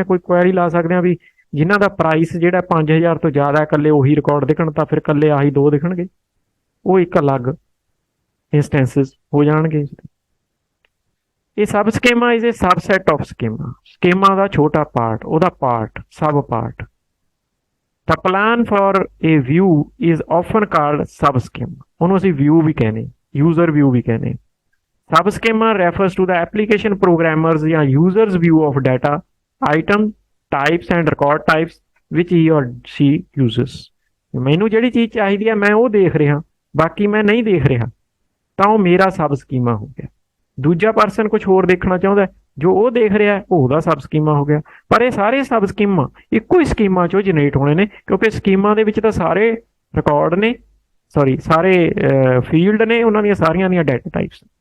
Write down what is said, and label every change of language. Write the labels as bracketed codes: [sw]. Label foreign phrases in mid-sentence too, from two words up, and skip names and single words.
[pa] ਕੋਈ ਕੁਐਰੀ ਲਾ ਸਕਦੇ ਆ ਵੀ ਜਿਨ੍ਹਾਂ ਦਾ ਪ੍ਰਾਈਸ ਜਿਹੜਾ 5000 ਤੋਂ ਜ਼ਿਆਦਾ, ਇਕੱਲੇ ਉਹੀ ਰਿਕਾਰਡ ਦਿਖਣ, ਤਾਂ ਫਿਰ ਇਕੱਲੇ ਆਹੀ 2 ਦਿਖਣਗੇ, ਉਹ ਇੱਕ ਅਲੱਗ ਇੰਸਟੈਂਸਿਸ ਹੋ ਜਾਣਗੇ। ਇਹ [en] sub schema is a subset of schema, [pa] ਸਕੀਮਾ ਦਾ ਛੋਟਾ ਪਾਰਟ, ਉਹਦਾ ਪਾਰਟ, ਸਬ ਪਾਰਟ। [en] The plan for a view is often called subschema। [pa] ਉਹਨੂੰ ਅਸੀਂ view ਵੀ ਕਹਿੰਦੇ, [en] user view [pa] ਵੀ ਕਹਿੰਦੇ। [en] Subschema refers to the application programmers ਜਾਂ users view of data, item types and record types which he or she uses। [pa] ਮੈਨੂੰ ਜਿਹੜੀ ਚੀਜ਼ ਚਾਹੀਦੀ ਹੈ ਮੈਂ ਉਹ ਦੇਖ ਰਿਹਾ, ਬਾਕੀ ਮੈਂ ਨਹੀਂ ਦੇਖ ਰਿਹਾ, ਤਾਂ ਉਹ ਮੇਰਾ [en] sub schema [pa] ਹੋ ਗਿਆ। ਦੂਜਾ ਪਰਸਨ ਕੁਝ ਹੋਰ ਦੇਖਣਾ ਚਾਹੁੰਦਾ, ਜੋ ਉਹ ਦੇਖ ਰਿਹਾ ਉਹ ਉਹਦਾ [en] sub schema [pa] ਹੋ ਗਿਆ। ਪਰ ਇਹ ਸਾਰੇ [en] sub schema [pa] ਇੱਕੋ ਹੀ ਸਕੀਮਾ ਚੋਂ ਜਨਰੇਟ ਹੋਣੇ ਨੇ, ਕਿਉਂਕਿ ਸਕੀਮਾ ਦੇ ਵਿੱਚ ਤਾਂ ਸਾਰੇ ਰਿਕਾਰਡ ਨੇ, ਸਾਰੇ ਫੀਲਡ ਨੇ, ਉਹਨਾਂ ਦੀਆਂ ਸਾਰੀਆਂ ਦੀਆਂ [en] data types.